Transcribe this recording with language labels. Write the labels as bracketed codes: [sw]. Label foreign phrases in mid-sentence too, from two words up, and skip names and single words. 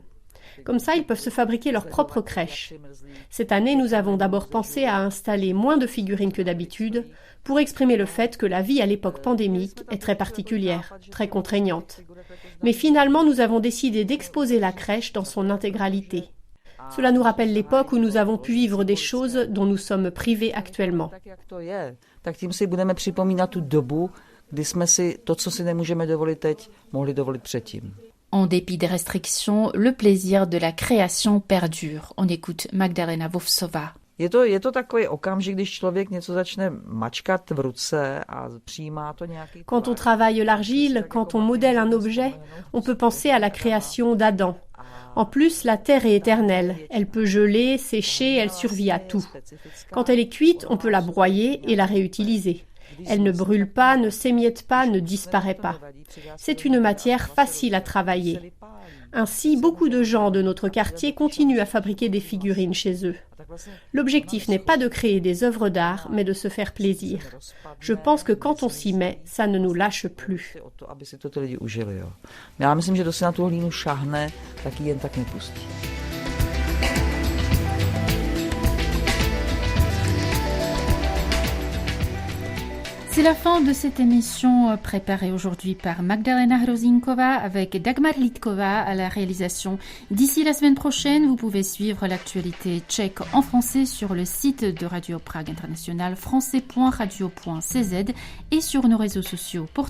[fr] Comme ça, ils peuvent se fabriquer leur propre crèche. Cette année, nous avons d'abord pensé à installer moins de figurines que d'habitude pour exprimer le fait que la vie à l'époque pandémique est très particulière, très contraignante. Mais finalement, nous avons décidé d'exposer la crèche dans son intégralité. Cela nous rappelle l'époque où nous avons pu vivre des choses dont nous sommes privés actuellement. [cs] Kdy jsme si to, co si nemůžeme dovolit teď, mohli dovolit předtím. [fr] En dépit des restrictions, le plaisir de la création perdure. On écoute Magdalena Vovsová. [cs] Je to takový okamžik, když člověk něco začne mačkat v ruce a přijímá to nějaký... [fr] Quand on travaille l'argile, quand on modèle un objet, on peut penser à la création d'Adam. En plus, la terre est éternelle. Elle peut geler, sécher, elle survit à tout. Quand elle est cuite, on peut la broyer et la réutiliser. Elle ne brûle pas, ne s'émiette pas, ne disparaît pas. C'est une matière facile à travailler. Ainsi, beaucoup de gens de notre quartier continuent à fabriquer des figurines chez eux. L'objectif n'est pas de créer des œuvres d'art, mais de se faire plaisir. Je pense que quand on s'y met, ça ne nous lâche plus. [cs] Já myslím, že kdo si na tu hlínu šáhne, tak ji jen tak nepustí. [fr] C'est la fin de cette émission préparée aujourd'hui par Magdalena Hrozinkova avec Dagmar Litkova à la réalisation. D'ici la semaine prochaine, vous pouvez suivre l'actualité tchèque en français sur le site de Radio Prague International français.radio.cz et sur nos réseaux sociaux.